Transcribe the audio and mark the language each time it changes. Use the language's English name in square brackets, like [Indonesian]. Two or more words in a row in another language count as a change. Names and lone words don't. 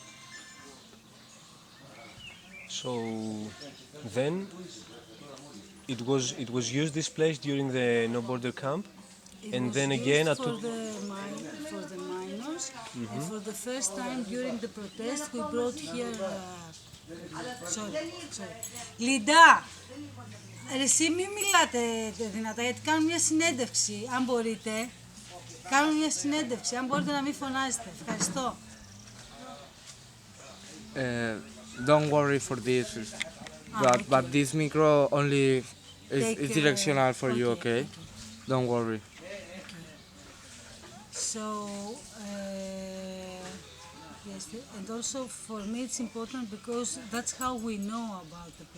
[English] So then it was used this place during the no border camp, It and was then again used at for the minors, and for the first time during the protest we brought here. Sorry. [Greek] Λιντά, εσύ μην μιλάτε δυνατά γιατί κάνουμε μια συνέντευξη, αν μπορείτε. Κάνουμε μια συνέντευξη, αν μπορείτε να μην φωνάζετε. Ευχαριστώ. [English] Don't worry for this, but this micro only is directional for you, okay? Don't worry. So, yes, and also for me it's important because that's how we know about the